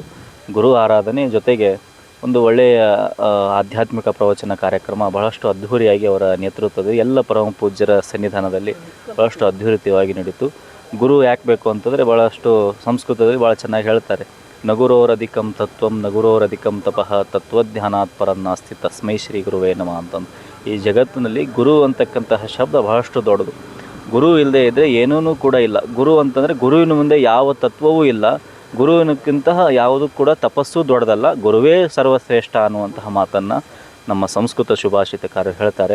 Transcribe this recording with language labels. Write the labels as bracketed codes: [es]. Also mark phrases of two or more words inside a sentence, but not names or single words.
[kn] ಗುರು ಆರಾಧನೆ ಜೊತೆಗೆ ಒಂದು ಒಳ್ಳೆಯ ಆಧ್ಯಾತ್ಮಿಕ ಪ್ರವಚನ ಕಾರ್ಯಕ್ರಮ ಬಹಳಷ್ಟು ಅದ್ಧೂರಿಯಾಗಿ ಅವರ ನೇತೃತ್ವದಲ್ಲಿ ಎಲ್ಲ ಪರಮ ಪೂಜ್ಯರ ಸನ್ನಿಧಾನದಲ್ಲಿ ಬಹಳಷ್ಟು ಅದ್ಧೂರಿತವಾಗಿ ನಡೀತು. ಗುರು ಯಾಕೆ ಬೇಕು ಅಂತಂದರೆ ಭಾಳಷ್ಟು ಸಂಸ್ಕೃತದಲ್ಲಿ ಭಾಳ ಚೆನ್ನಾಗಿ ಹೇಳ್ತಾರೆ, [sa] ನಗುರೋರಧಿಕಂ ತತ್ವಂ ನಗುರೋರಧಿಕಂ ತಪಃ ತತ್ವಜ್ಞಾನಾತ್ ಪರನ್ನಾಸ್ತಿ ತಸ್ಮೈ ಶ್ರೀ ಗುರುವೇ ನಮಃ ಅಂತಂದು. [kn] ಈ ಜಗತ್ತಿನಲ್ಲಿ ಗುರು ಅಂತಕ್ಕಂತಹ ಶಬ್ದ ಬಹಳಷ್ಟು ದೊಡ್ಡದು. ಗುರು ಇಲ್ಲದೆ ಇದ್ದರೆ ಏನೂ ಕೂಡ ಇಲ್ಲ. ಗುರು ಅಂತಂದರೆ ಗುರುವಿನ ಮುಂದೆ ಯಾವ ತತ್ವವೂ ಇಲ್ಲ. ಗುರುವಿನಕ್ಕಿಂತ ಯಾವುದೂ ಕೂಡ ತಪಸ್ಸು ದೊಡ್ಡದಲ್ಲ, ಗುರುವೇ ಸರ್ವಶ್ರೇಷ್ಠ ಅನ್ನುವಂತಹ ಮಾತನ್ನು ನಮ್ಮ ಸಂಸ್ಕೃತ ಸುಭಾಷಿತಕಾರರು ಹೇಳ್ತಾರೆ.